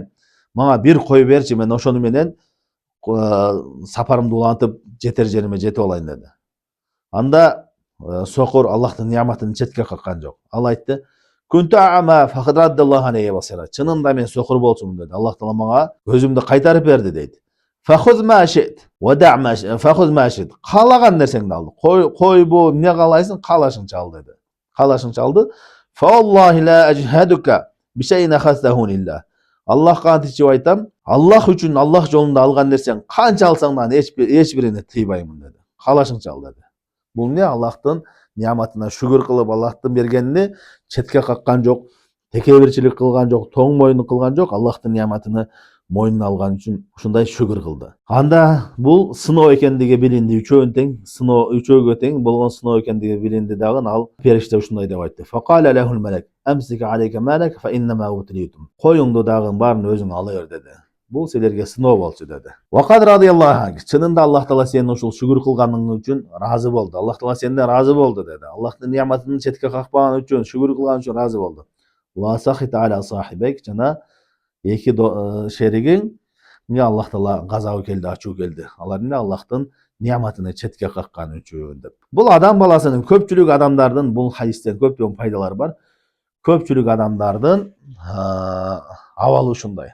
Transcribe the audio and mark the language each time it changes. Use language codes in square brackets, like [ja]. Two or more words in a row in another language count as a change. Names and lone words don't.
[ky] Мага бир кой берчи, мен ошону менен сапарымды улантып жетер жериме жетип алайын деди. Анда сокур Аллахтын нияматын четке каккан жок. Ал айтты: [ar] "كنت أعمى فرد الله علي بصري." [ky] Чынында мен сокур болчумун деди. Аллах таала мага көзүмдү кайтарып берди дейт. [ar] فخذ ما شئت ودع ما فخذ ما شئت. [ky] Каалаган нерсеңди ал. Койбу, эмне каалайсың, каалашыңча ал деди. Каалашыңча алды. [ar] فوالله لا أجهدك بشيء أخذته لله. [ky] Аллахка ант ичип айтам, Аллах үчүн, Аллах жолунда алган нерсең канча алсаң да эч бирине тыйбаймын деди. Каалашыңча ал деди. Бул эмне? Аллахтын нияматына шүгүр кылып, Аллахтын бергенини четке каккан жок, текебирчилик кылган жок, тоң мойнун кылган жок, Аллахтын нияматыны мойнуна алган үчүн ушундай шүгүр кылды. Анда бул сыноо экендиги билинди, үчөөнүн тең, сыноо үчөөгө тең болгон сыноо экендиги билинди дагы. Ал периште ушундай деп айтты. [ar] فقال له الملك أمسك عليك مالك فإنما ابتليتم. [ky] Коюңду дагы баарын өзүң ала бер деди. Бул силерге сыноо болчу деди. [ar] وقد رضي الله عنه. [ky] Чынында Аллах таала сенин ушул шүгүр кылганың үчүн разы болду. Аллах таала сенден разы болду деди. Аллахтын нияматын четке какпаган үчүн, шүгүр кылган үчүн разы болду. [ar] وسخط على صاحبيك. [ky] Жана эки шеригиң эмне Аллах таала газабы келди, ачуу келди. Алар эмне Аллахтын нияматыны четке каккан үчүн деп. Бул адам баласынын, көпчүлүк адамдардын бул хадистен көптөгөн пайдалары бар. Көпчүлүк адамдардын абалы ушундай.